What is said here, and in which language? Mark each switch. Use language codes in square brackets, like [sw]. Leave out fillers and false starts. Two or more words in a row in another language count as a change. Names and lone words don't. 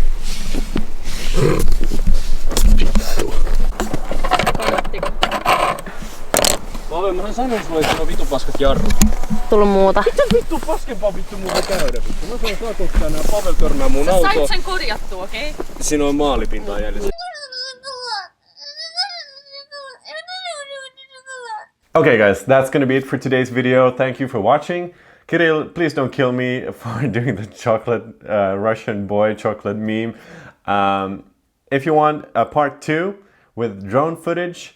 [fi] Vittu. Pavel, mähän sanoin sulle, että on vitu paskat jarrut. Tullut muuta. Mitä vittu paskempaa vittu muuta käydä vittu? Mä sanoin saako tänään Pavel törmää mun autoon. Sait sen korjattua, okei? Okay? Siinä on maalipintaa jäljellä. [en] Okay guys, that's gonna be it for today's video. Thank you for watching. Kirill, please don't kill me for doing the chocolate Russian boy chocolate meme. If you want a part 2, with drone footage.